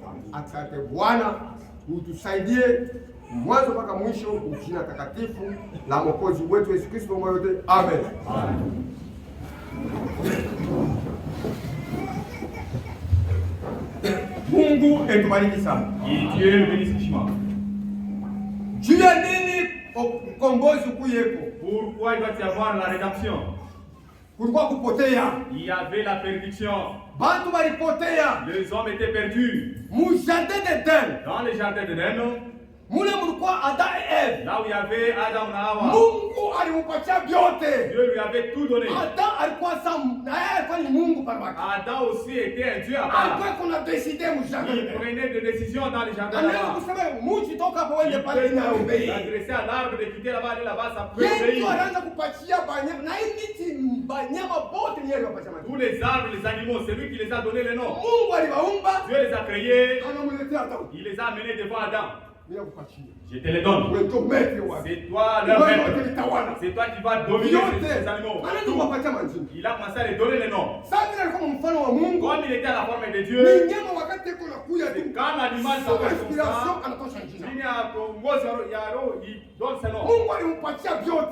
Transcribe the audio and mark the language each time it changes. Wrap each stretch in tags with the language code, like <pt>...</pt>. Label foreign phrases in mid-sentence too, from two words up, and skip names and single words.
<sw>Asante Bwana, utusaidie mwanzo mpaka mwisho, jina takatifu la Mwokozi wetu Yesu Kristo mwote. Amen. Mungu etubariki sana.</sw> <fr>Dieu le bénisse richement.</fr> <sw>Juu ya nini ukombozi kuyeko?</sw> <fr>Pourquoi il va y avoir la rédemption?</fr> <sw>Kulikuwa kupotea.</sw> <fr>Il y avait la perdition.</fr> <sw>Bantu balipotea.</sw> <fr>Les hommes étaient perdus. Mu jardin d'Eden. Dans le jardin d'Eden,</fr> <sw>mule mulikuwa Adam et Eve.</sw> <fr>là où il y avait Adam et Hawa,</fr> <sw>Mungu alimpatia vyote.</sw> <fr>Dieu lui avait tout donné.</fr> <sw>Adam alikuwa na yeye alikuwa ni Mungu parabaki.</sw> <fr>Adam aussi était un Dieu à part.</fr> <sw>Alikuwa kuna décider mu jardin.</sw> <fr>Il prenait des décisions dans le jardin.</fr> <sw>Anaweza kusema mtu toka hapo wende pale na obey.</sw> <fr>S'adresser à l'arbre de quitter là-bas, aller là-bas, ça peut obéir.</fr> <sw>Yeye anaanza kupatia banyama na hii miti banyama bote ni yeye alipatia majina.</sw> <fr>Tous les arbres, les animaux, c'est lui qui les a donné les noms.</fr> <sw>Mungu aliwaumba.</sw> <fr>Dieu les a créés.</fr> <sw>Anamletea Adam.</sw> <fr>Il les a amenés devant Adam. Je te les donne. C'est toi leur maître. C'est toi qui vas dominer ces animaux. Il a commencé à les donner les noms. Comme il était à la forme de Dieu, quand l'animal s'appelle comme ça, il donne ses noms.</fr>